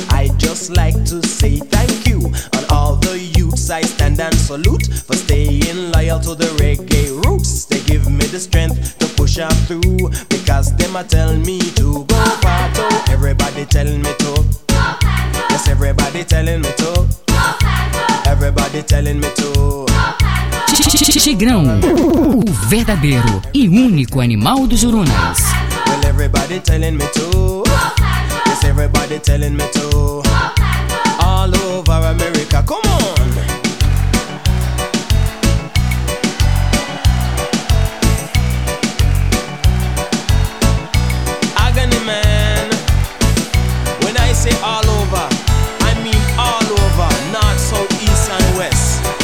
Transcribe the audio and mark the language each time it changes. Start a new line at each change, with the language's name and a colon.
English: I just like to say thank you. And all the youths I stand and salute for staying loyal to the reggae roots. They give me the strength to push on through, because them a tell me to go far too. Everybody telling me to go far too. Yes, everybody telling me to go far too. Everybody telling me to go far too.
Portuguese: Tigrão, o verdadeiro e único animal dos Jurunas.
English: Well, everybody telling me to go far too. Yes, everybody telling me to go far too. All over America, come on. Agony man, when I say all over, I mean all over, north, south, east and west.